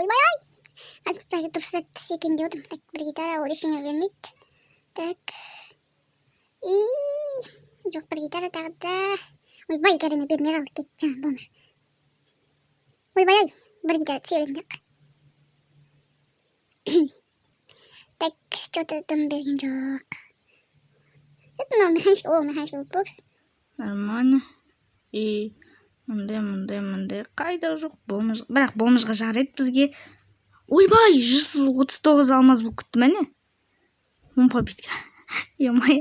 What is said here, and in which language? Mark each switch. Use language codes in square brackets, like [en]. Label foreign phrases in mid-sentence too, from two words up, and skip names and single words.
[kk] Ойбай! Қазір дұрыс түссе екен деп отырмын. Так, бір гитара, ол ештеңе бермейді. Так. И жоқ, бір гитара тағы да. Ойбай, Галина бермей қалды, кетті жаңа бомж. Ойбай, бір гитара түсе беретін жоқ. Так, что-то дым берген жоқ. О, механический бокс. Нормально. И мындай қайда жоқ бомж. Бірақ бомжға жарайды бізге. Ойбай, 139 алмаз болып кетті мәне. 10 победка. Емай.